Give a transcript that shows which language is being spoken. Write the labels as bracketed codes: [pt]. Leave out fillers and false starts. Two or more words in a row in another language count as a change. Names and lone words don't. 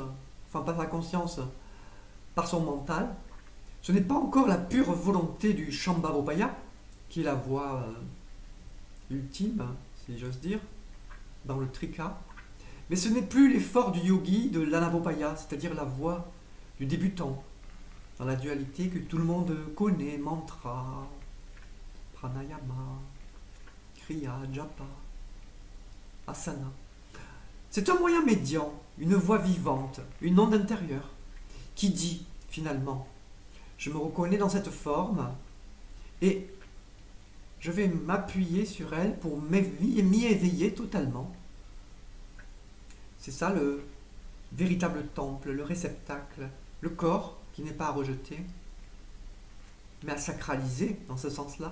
[fr] enfin pas sa conscience, par son mental, ce n'est pas encore la pure volonté du Shambhavopaya, qui est la voie ultime, si j'ose dire, dans le Trika, mais ce n'est plus l'effort du yogi de l'Anavopaya, c'est-à-dire la voie du débutant, dans la dualité que tout le monde connaît, mantra, pranayama, kriya, japa, asana. C'est un moyen médian, une voix vivante, une onde intérieure, qui dit, finalement, je me reconnais dans cette forme, et je vais m'appuyer sur elle pour m'y éveiller totalement. C'est ça le véritable temple, le réceptacle, le corps qui n'est pas à rejeter, mais à sacraliser dans ce sens-là.